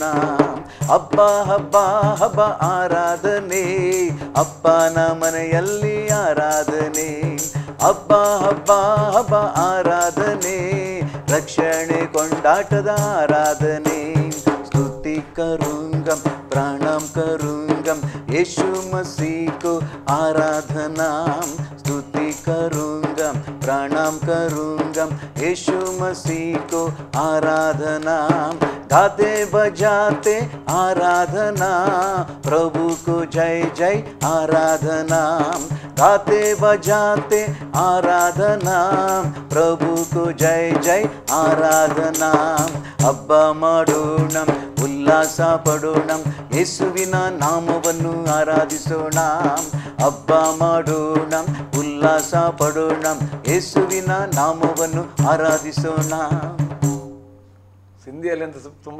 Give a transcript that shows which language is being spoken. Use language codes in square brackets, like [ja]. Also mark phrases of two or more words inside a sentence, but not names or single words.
[kn] ಹಬ್ಬ ಹಬ್ಬ ಹಬ್ಬ ಆರಾಧನೆ, ಅಪ್ಪನ ಮನೆಯಲ್ಲಿ ಆರಾಧನೆ. ಹಬ್ಬ ಹಬ್ಬ ಹಬ್ಬ ಆರಾಧನೆ, ರಕ್ಷಣೆ ಕೊಂಡಾಟದ ಆರಾಧನೆ. [hi] ಸ್ತುತಿ करूंगम प्रणाम करूंगम यीशु मसीह को आराधना. स्तुति करूंगम प्रणाम करूंगम यीशु मसीह को आराधना. गाते बजाते आराधना, प्रभु को जय जय आराधना. गाते बजाते आराधना, प्रभु को जय जय आराधना. [kn] हब्ब ಮಾಡೋಣ, ಉಲ್ಲಾಸ ಪಡೋಣ, ಯೇಸುವಿನ ನಾಮವನ್ನು ಆರಾಧಿಸೋಣ. ಹಬ್ಬ ಮಾಡೋಣ, ಉಲ್ಲಾಸ ಪಡೋಣ, ಯೇಸುವಿನ ನಾಮವನ್ನು ಆರಾಧಿಸೋಣ. ಹಿಂದಿಯಲ್ಲಿ ಅಂತ ತುಂಬಾ